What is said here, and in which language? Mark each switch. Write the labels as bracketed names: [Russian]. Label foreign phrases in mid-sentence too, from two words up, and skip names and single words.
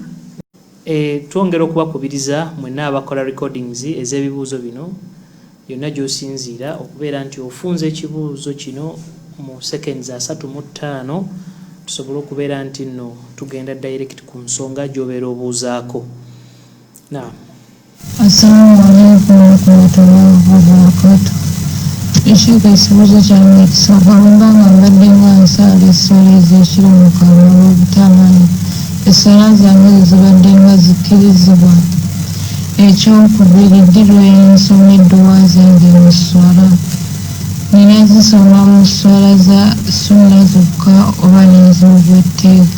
[Ganda] Twongera okubakubiriza mwenna abakola recordings ez'ebibuuzo bino yonna gy'osinziira okubeera nti ofunze ekibuuzo kino mu seconds 35 tusobole okubeera nti nno tugenda direct ku nsonga gy'obeera obuuzaako. Naam. [Arabic] السلام عليكم ورحمة الله وبركاته. [Ganda] Ekyo ekibuuzo kyange ekisooka mbanga mbadde nga nsaala essala ez'ekiro mu kalulu olw'obutamanyi essala zange zibadde nga zikkirizibwa. Ekyokubiri ddi lwensoma edduwa zange mu sswala nina zisoma mu sswala za sunna zokka oba n'ez'obwetteeka.